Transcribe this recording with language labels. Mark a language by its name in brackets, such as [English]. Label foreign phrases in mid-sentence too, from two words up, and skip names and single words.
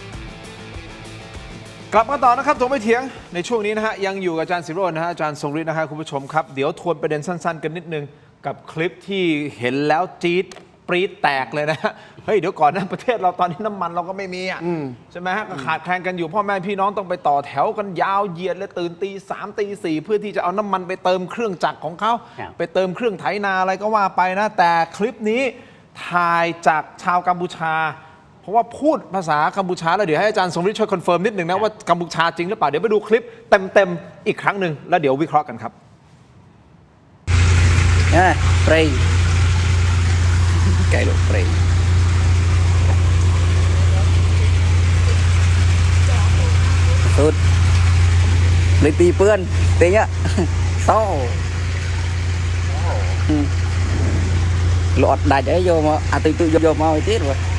[Thai] กลับมาต่อนะครับถกไม่เถียงในช่วงนี้นะฮะยังอยู่กับอาจารย์ศิโรจน์นะฮะอาจารย์ทรงฤทธิ์นะฮะคุณผู้ชมครับเดี๋ยวทวนประเด็นสั้นๆกันนิดนึงกับคลิปที่เห็นแล้วจี๊ดปรี๊ดแตกเลยนะเฮ้ยเดี๋ยวก่อนนะประเทศเราตอนนี้น้ำมันเราก็ไม่มีอ่ะใช่ไหมฮะก็ขาดแคลนกันอยู่พ่อแม่พี่น้องต้องไปต่อแถวกันยาวเหยียดเลยตื่นตี 3 ตี 4เพื่อที่จะเอาน้ำมันไปเติมเครื่องจักรของเขา ครับ ไปเติมเครื่องไถนาอะไรก็ว่าไปนะแต่คลิปนี้ถ่ายจากชาวกัมพูชา เพราะว่าพูดภาษากัมพูชาแล้วเดี๋ยวให้อาจารย์ทรงฤทธิ์ช่วยคอนเฟิร์มนิดหนึ่งนะว่ากัมพูชาจริงหรือเปล่าเดี๋ยวไปดูคลิปเต็มๆอีกครั้งหนึ่งแล้วเดี๋ยววิเคราะห์กันครับ [Khmer] ប្រេងកែលោកប្រេងសុទ្ធលេខ2ពឿនទេញសោលអត់ដាច់អីយកមកអាទុយយកមកឲ្យទៀតបង